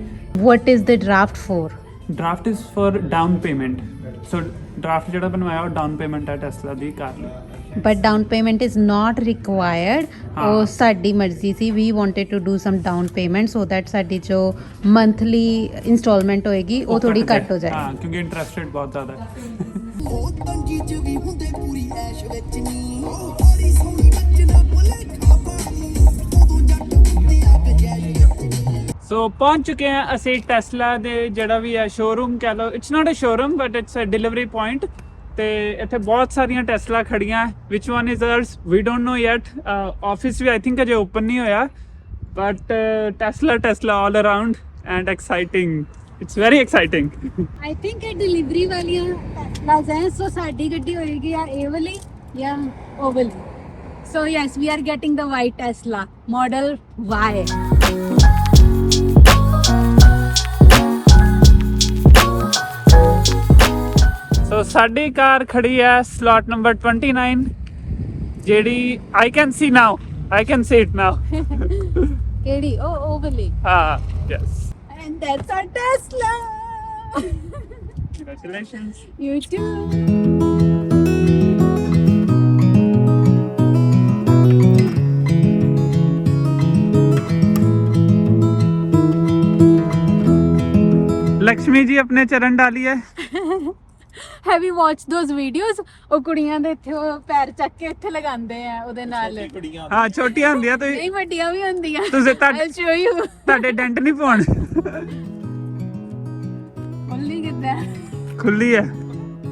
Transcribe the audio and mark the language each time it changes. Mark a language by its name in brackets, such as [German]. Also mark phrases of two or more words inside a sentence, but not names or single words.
[English] What is the draft for? Draft is for down payment. [Punjabi] So draft ਜਿਹੜਾ ਬਣਵਾਇਆ ਉਹ [English] down payment [Punjabi] ਹੈ ਟੈਸਲਾ ਦੀ ਕਾਰ ਲਈ। [English] But down payment is not required. [Punjabi] ਉਹ ਸਾਡੀ ਮਰਜ਼ੀ ਸੀ, [English] we wanted to do some down payment so that [Punjabi] ਸਾਡੀ ਜੋ [English] monthly installment [Punjabi] ਹੋਏਗੀ ਉਹ ਥੋੜੀ ਘੱਟ ਹੋ ਜਾਏ। ਹਾਂ, ਕਿਉਂਕਿ [English] interest rate [Punjabi] ਬਹੁਤ ਜ਼ਿਆਦਾ ਹੈ। ਉਹ ਤੰਗੀ ਚ ਵੀ ਹੁੰਦੇ ਪੂਰੀ ਐਸ਼ ਵਿੱਚ ਨੀ, ਬੜੀ ਸੋਹਣੀ ਬੱਚਨਾ ਭੁਲੇਖਾ ਪਾਣੀ, ਉਦੋਂ ਜੱਟ ਹੁੰਦੇ ਅੱਗ ਜੈਸ਼। ਸੋ ਪਹੁੰਚ ਚੁੱਕੇ ਹਾਂ ਅਸੀਂ ਟੈਸਲਾ ਦੇ ਜਿਹੜਾ ਵੀ ਹੈ ਸ਼ੋਰੂਮ ਕਹਿ ਲਓ, [English] it's not a showroom but it's a delivery point. [Punjabi] ਤੇ ਇੱਥੇ ਬਹੁਤ ਸਾਰੀਆਂ ਟੈਸਲਾ ਖੜੀਆਂ, [English] which one is ours we don't know yet. [Punjabi] ਆਫਿਸ ਵੀ [English] I think [Punjabi] ਅਜੇ ਓਪਨ ਨਹੀਂ ਹੋਇਆ, [English] but Tesla all around and exciting. it's very exciting. I think [Punjabi] ਇਹ ਡਿਲੀਵਰੀ ਵਾਲੀਆਂ ਟੈਸਲਾਸ ਹੈ, ਸੋ ਸਾਡੀ ਗੱਡੀ ਹੋਏਗੀ ਜਾਂ ਇਹ ਵਾਲੀ ਜਾਂ ਉਹ ਵਾਲੀ। [English] So yes, we are getting the white Tesla model Y. ਸੋ [Punjabi] ਸਾਡੀ ਕਾਰ ਖੜੀ ਹੈ [English] slot number 29, ਜਿਹੜੀ I can see now, I can see it now. [Punjabi] ਕਿਹੜੀ? ਉਹ ਵਾਲੀ। ਹਾਂ, ਯੈਸ। [English] And that's our Tesla. Congratulations. You too. [Hindi] लक्ष्मी जी अपने चरण डालिए। [English] Have you watched those videos? [Punjabi] ਉਹ ਕੁੜੀਆਂ ਦੇ ਇੱਥੇ ਉਹ ਪੈਰ ਚੱਕ ਕੇ ਇੱਥੇ ਲਗਾਉਂਦੇ ਆ ਉਹਦੇ ਨਾਲ। ਹਾਂ, ਛੋਟੀਆਂ ਹੁੰਦੀਆਂ ਤੁਸੀਂ। ਨਹੀਂ, ਵੱਡੀਆਂ ਵੀ ਹੁੰਦੀਆਂ। ਤੁਸੀਂ [English] I'll show you. [Punjabi] ਤੁਹਾਡੇ ਡੈਂਟ ਨਹੀਂ ਪਾਉਣ। ਖੁੱਲੀ ਕਿੱਦਾਂ? ਖੁੱਲੀ ਹੈ।